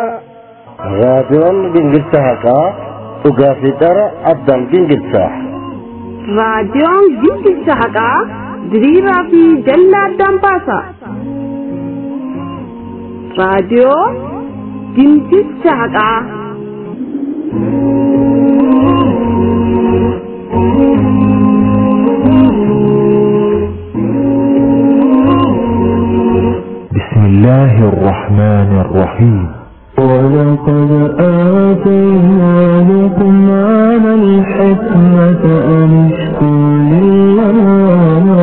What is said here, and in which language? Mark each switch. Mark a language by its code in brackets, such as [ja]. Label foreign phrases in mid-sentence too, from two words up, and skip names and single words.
[om] Raadiyoon gingilchaa haqaa dhugaa fi dhara addaan gingilchaa. raadiyoon gingilchaa haqaa diriiraa fi jallaa addaan baasa. raadiyoo gingilchaa haqaa. [ar] بسم الله الرحمن الرحيم ولقد آتينا لقمان الحكمة أن اشكر لله